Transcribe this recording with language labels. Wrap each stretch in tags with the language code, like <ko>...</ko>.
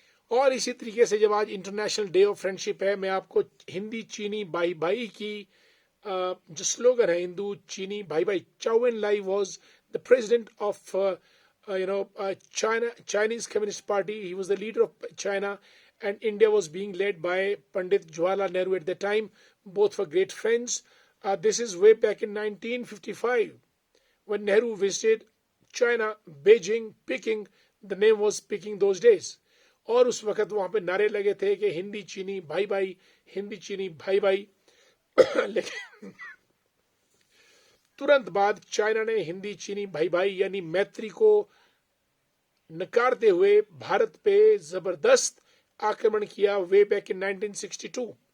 <hi>और इसी तरीके से जब आज इंटरनेशनल डे ऑफ फ्रेंडशिप है, मैं आपको हिंदी चीनी भाई भाई की जो स्लोगन है, हिंदू चीनी भाई भाई.</hi> <en>Chou En Lai was the president of Chinese Communist Party. He was the leader of China, and India was being led by Pandit Jawaharlal Nehru at the time. Both were great friends. This is way back in 1955 when Nehru visited China, Beijing, Peking. The name was Peking those days.</en> <hi>और उस वक्त वहां पे नारे लगे थे कि हिंदी चीनी भाई भाई, हिंदी चीनी भाई भाई. लेकिन तुरंत बाद चाइना ने हिंदी चीनी भाई भाई यानी मैत्री को नकारते हुए भारत पे जबरदस्त आक्रमण किया</hi> <en>Way back in 1962.</en>